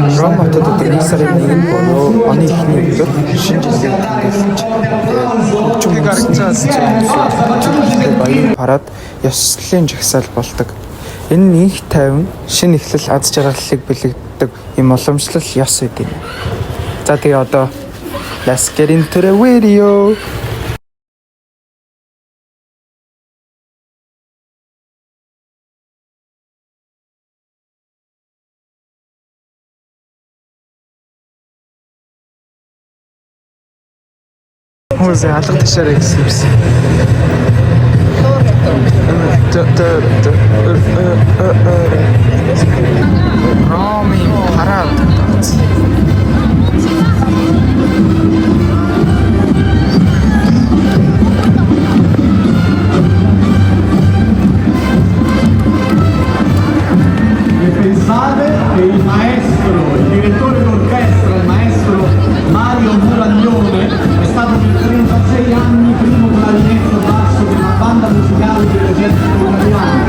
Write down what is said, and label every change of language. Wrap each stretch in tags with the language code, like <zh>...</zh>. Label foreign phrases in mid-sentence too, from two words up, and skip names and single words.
<mn>Ром хотод одоо 1 сарын 1-ний оны эхний өдөр шинэ жилийн хөгжмийг гаргацаас баян парад ёслолын жагсаал болдог. Энэ нь их тайван шинэ эхлэл аз жаргалыг бэлэгддэг юм уламжлал ёс гэдэг юм. За тэгээ одоо</mn> <en>let's get into the video.</en> <mn>Хөөе алга ташаарай гэсэн юмсан. Роми парад.</mn> <it>Pensate che il maestro, il direttore d'orchestra, il maestro Mario Muraglione è stato per 36 anni primo clarinetto basso della banda musicale dell'esercito italiano.</it>